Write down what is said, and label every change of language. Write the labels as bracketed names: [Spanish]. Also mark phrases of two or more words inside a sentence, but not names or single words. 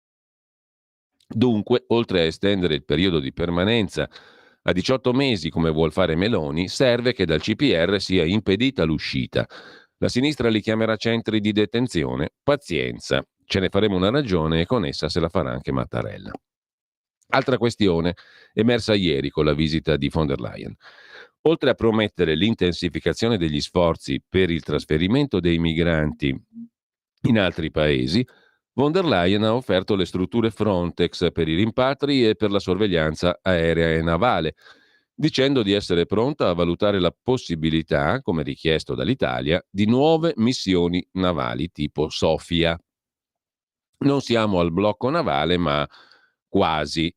[Italian] Dunque, oltre a estendere il periodo di permanenza a 18 mesi, come vuol fare Meloni, serve che dal CPR sia impedita l'uscita. La sinistra li chiamerà centri di detenzione. Pazienza, ce ne faremo una ragione e con essa se la farà anche Mattarella. Altra questione emersa ieri con la visita di von der Leyen. Oltre a promettere l'intensificazione degli sforzi per il trasferimento dei migranti in altri paesi, von der Leyen ha offerto le strutture Frontex per i rimpatri e per la sorveglianza aerea e navale, dicendo di essere pronta a valutare la possibilità, come richiesto dall'Italia, di nuove missioni navali tipo Sofia. Non siamo al blocco navale, ma quasi.